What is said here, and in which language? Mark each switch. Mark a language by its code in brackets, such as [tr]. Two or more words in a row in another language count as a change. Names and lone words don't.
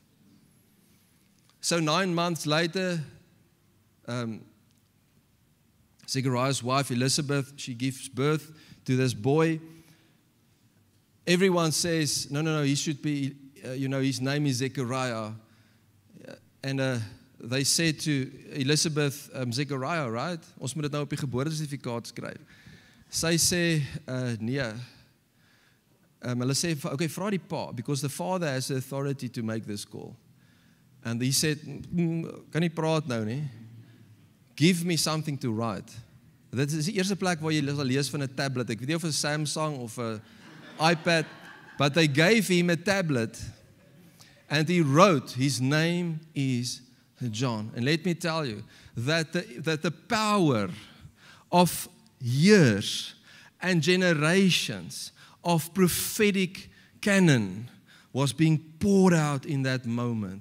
[en] So 9 months later, Zechariah's wife, Elizabeth, she gives birth to this boy. Everyone says, no, he should be, his name is Zechariah. And they said to Elizabeth, Zechariah, right? [af] Ons moet dit nou op die geboortesertifikaat skryf. Sy sê, nee. Hulle sê, okay, vra die pa, [en] because the father has the authority to make this call. And he said, [af] kan nie praat nou nie. [en] Give me something to write. [af] Dit is die eerste plek waar jy sal lees van 'n tablet. Ek weet nie of 'n Samsung of 'n iPad, [en] but they gave him a tablet. And he wrote, his name is John. And let me tell you that the power of years and generations of prophetic canon was being poured out in that moment.